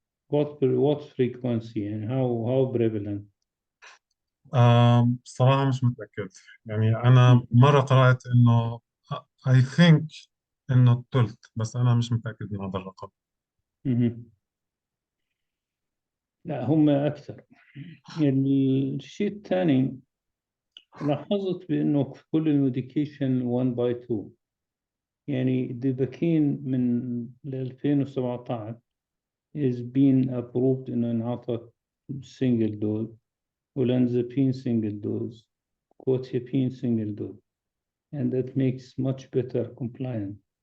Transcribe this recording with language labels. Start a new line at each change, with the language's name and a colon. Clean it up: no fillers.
English: what frequency and how prevalent?
Arabic: بصراحة مش متأكد. يعني أنا مرة قرأت إنه I think إنه الثلث، بس أنا مش متأكد من هذا الرقم. مهم. لا هم أكثر. الشيء الثاني لاحظت بأنه في كل الميديكيشن 1 by 2 يعني الديباكين من 2017
English: is being approved
Arabic: إنه ينعطى
English: single dose olanzapine single dose quetiapine single dose and that makes much better compliance.